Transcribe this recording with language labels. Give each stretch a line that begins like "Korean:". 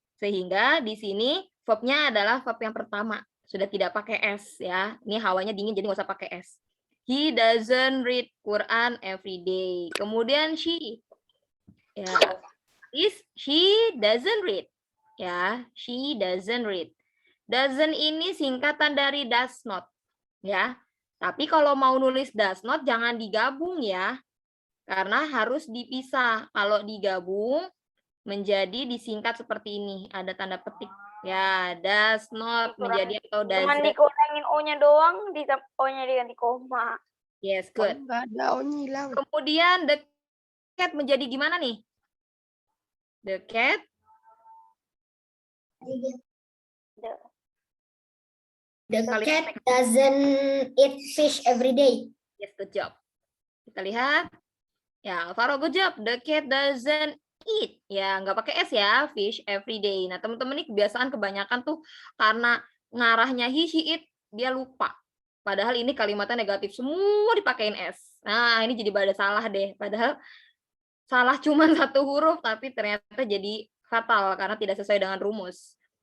Indonesian: Sehingga di sini verbnya adalah verb yang pertama. Sudah tidak pakai S ya. Ini hawanya dingin jadi nggak usah pakai S.
English: He doesn't read Quran every day. Kemudian she. Ya. She doesn't read. Ya, she doesn't read.
Indonesian: Doesn't ini singkatan dari does not. Ya. Tapi kalau mau nulis does not jangan digabung ya. Karena harus dipisah. Kalau digabung menjadi disingkat seperti ini. Ada tanda petik. Ya, does not menjadi atau Cuman
English: doesn't.
Indonesian: dikurangin O-nya doang, O-nya diganti koma.
English: Yes, Oh, good.
Indonesian: enggak ada, oh hilang. Kemudian the cat menjadi gimana nih? The cat.
English: The cat doesn't eat fish every day. Yes, good job. Kita lihat. Ya, Alvaro, good job. The cat doesn't eat.
Indonesian: Ya, nggak pakai S ya,
English: fish every day.
Indonesian: Nah, teman-teman ini kebiasaan kebanyakan tuh karena ngarahnya he, she, it, dia lupa. Padahal ini kalimatnya negatif, semua dipakein S. Nah, ini jadi pada salah deh. Padahal salah cuma satu huruf, tapi ternyata jadi fatal karena tidak sesuai dengan rumus.